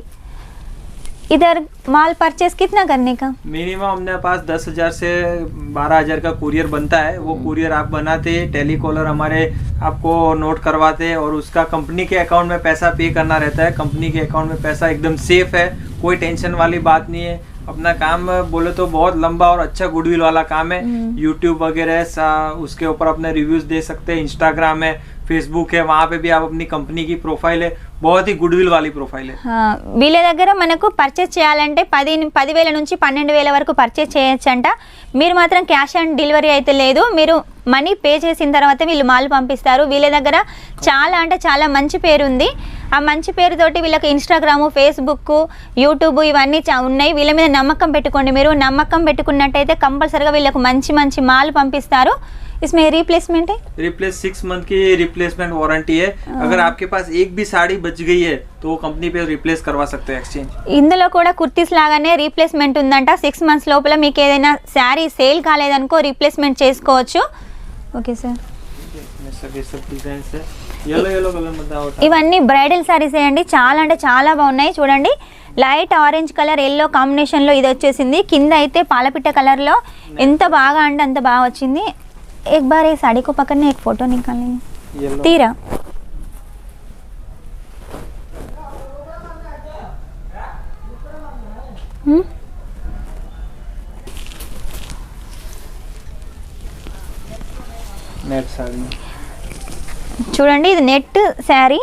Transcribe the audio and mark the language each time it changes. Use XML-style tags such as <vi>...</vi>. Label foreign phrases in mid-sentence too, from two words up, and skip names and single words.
<hi>इधर माल परचेस कितना करने का? मिनिमम अपने पास 10,000 से 12,000 का कुरियर बनता है, वो कुरियर आप बनाते, टेलीकॉलर हमारे आपको नोट करवाते और उसका कंपनी के अकाउंट में पैसा पे करना रहता है। कंपनी के अकाउंट में पैसा एकदम सेफ है, कोई टेंशन वाली बात नहीं है। अपना काम बोले तो बहुत लंबा और अच्छा गुडविल वाला काम है। यूट्यूब वगैरह उसके ऊपर अपने रिव्यूज दे सकते हैं, इंस्टाग्राम है, फेसबुक है, वहाँ पे भी आप अपनी कंपनी की प्रोफाइल है बहुत ही गुडविल वाली प्रोफाइल है।</hi> <te>వీళ్ళ దగ్గర మనకు పర్చేస్ చేయాలంటే 10,000 నుంచి 12,000 వరకు పర్చేస్ చేయొచ్చంట. మీరు మాత్రం</te> <en>cash on delivery</en> <te>అయితే లేదు, మీరు</te> <en>money pay</en> <te>చేసిన తర్వాత వీళ్ళు మాల్ పంపిస్తారు. వీళ్ళ దగ్గర చాలా అంటే చాలా మంచి పేరు ఉంది. ఆ మంచి పేరుతోటి వీళ్ళకి ఇన్స్టాగ్రాము, ఫేస్బుక్, యూట్యూబ్ ఇవన్నీ ఉన్నాయి. వీళ్ళ మీద నమ్మకం పెట్టుకోండి. మీరు నమ్మకం పెట్టుకున్నట్టయితే కంపల్సరీగా వీళ్ళకు మంచి మంచి మాల్ పంపిస్తారు.</te> <hi>इसमें रिप्लेसमेंट है, रिप्लेस 6 मंथ की</hi> <en>replacement warranty</en> <hi>है। अगर आपके पास एक भी साड़ी बच गई है तो वो कंपनी पे रिप्लेस करवा सकते हैं एक्सचेंज।</hi> <te>ఇందులో కూడా కుర్తీస్ లాగానే రీప్లేస్మెంట్ ఉందంట. 6 మంత్స్ లోపల మీకు ఏదైనా శారీ సేల్ కాలేదనుకో రీప్లేస్మెంట్ చేసుకోవచ్చు.</te> <en>okay sir,</en> <te>ఇవన్నీ</te> <en>bridal sarees</en> <te>అండి. చాలా అంటే చాలా బాగున్నాయి. చూడండి,</te> <en>light orange colour yellow</en> <te>కాంబినేషన్లో ఇది వచ్చేసింది. కింద అయితే పాలపిట్ట కలర్లో ఎంత బాగా అంటే అంత బాగా వచ్చింది.</te> <hi>एक बार ये साड़ी को पकड़ने एक फोटो निकालेंगे तीरा।</hi> <en>net saree</en> <te>చూడండి, ఇది</te> <en>net saree.</en>